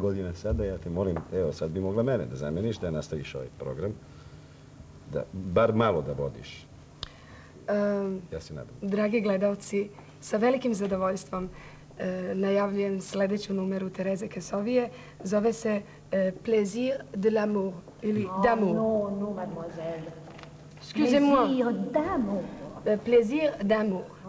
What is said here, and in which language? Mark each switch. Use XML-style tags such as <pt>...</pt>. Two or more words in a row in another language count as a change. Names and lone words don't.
<sr>godina sada, ja te molim, evo sad bi mogla mene da zameniš, da nastaviš ovaj program. Da, bar malo da vodiš. Ja se nadam. Dragi gledalci, sa velikim zadovoljstvom najavljujem sljedeću numeru Tereze Kesovije. Zove se Plaisir de l'amour ili d'amour.</sr> <fr>Non, mademoiselle. Excusez-moi. Plaisir d'amour. Plaisir d'amour.</fr>